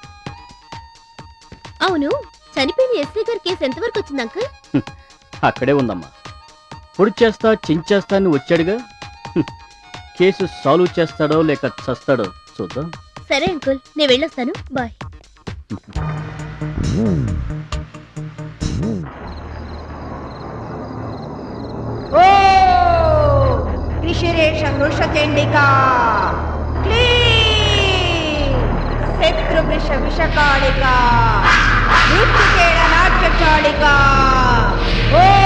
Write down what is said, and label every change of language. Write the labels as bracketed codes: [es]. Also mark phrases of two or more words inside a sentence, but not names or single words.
[te] అవును, చనిపోయిన ఎస్ఐ గారి కేసు ఎంతవరకు వచ్చింది అంకుల్? అక్కడే ఉందమ్మా. పొడి చేస్తా చించేస్తా అని వచ్చాడుగా. కేసు సాల్వ్ చేస్తాడో లేక చస్తాడో చూద్దాం. సరే అంకుల్, నేను వెళ్ళొస్తాను. బాయ్. [sa] ऋषिरेशं वृषचण्डिका क्लीं शत्रुवृष विषकालिका मृत्युकेण नाट्यचालिका ओ